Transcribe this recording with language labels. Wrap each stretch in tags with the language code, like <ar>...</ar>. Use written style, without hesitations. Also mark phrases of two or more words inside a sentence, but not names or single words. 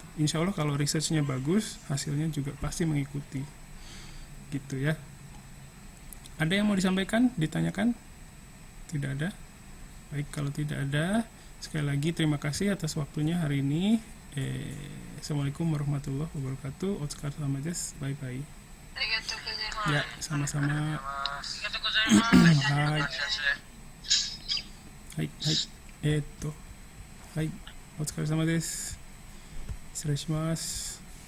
<ar>إن شاء الله</ar> <id>kalau researchnya bagus, hasilnya juga pasti mengikuti gitu ya. Ada yang mau disampaikan, ditanyakan? Tidak ada? Baik, kalau tidak ada, sekali lagi terima kasih atas waktunya hari ini.</id> <ar>السلام عليكم ورحمة الله وبركاته. Otskar Samajes, bye bye.</ar> <ja>ありがとうございます.</ja> <id>Ya, sama-sama.</id> <ja>ありがとうございます. Hai. はいはい、はい。はい、お疲れ様です。失礼します。</ja>